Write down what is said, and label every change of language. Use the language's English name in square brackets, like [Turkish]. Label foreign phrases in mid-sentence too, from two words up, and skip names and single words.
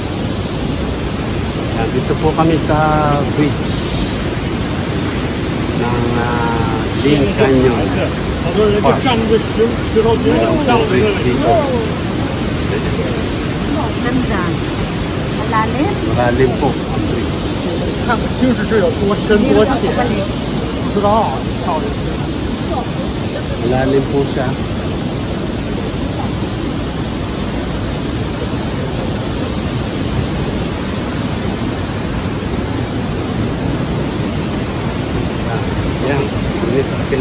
[Filipino] Yan, dito po kami sa bridge ng Lynn Canyon. Meron pong bridge dito. Ganda. Malalim. Malalim po ang bridge. [Chinese] 看清楚这有多深多浅，不知道，跳进去。 [Filipino] Malalim po siya. Yan, ini sa kapila.